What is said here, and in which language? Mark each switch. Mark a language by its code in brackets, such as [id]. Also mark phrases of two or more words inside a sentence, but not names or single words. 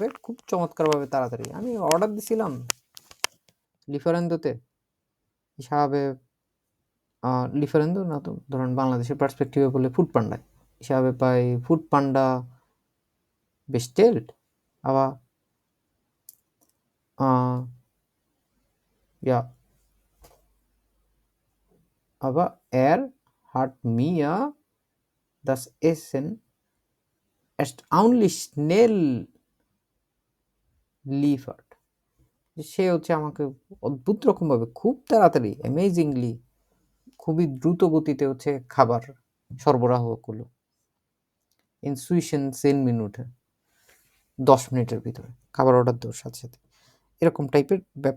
[bn] খুব চমৎকারভাবে তাড়াতাড়ি। আমি অর্ডার দিছিলাম লিফারেন্দোতে, হিসাবে লিফারেন্দো না তো ধরেন বাংলাদেশের পার্সপেক্টিভে বলে ফুড পান্ডায়, হিসাবে পাই ফুড পান্ডা বেস্টেল্ড, আবার [de] ja, aber er hat mir das Essen erstaunlich schnell liefert. [bn] সে হচ্ছে আমাকে অদ্ভুত রকমভাবে খুব তাড়াতাড়ি, অ্যামেজিংলি, খুবই দ্রুত গতিতে হচ্ছে খাবার সরবরাহ করলো। ইনসুইশন 10 মিনিটে, 10 মিনিটের ভিতরে খাবার অর্ডার দেওয়ার সাথে সাথে, এরকম টাইপের ব্যাপার।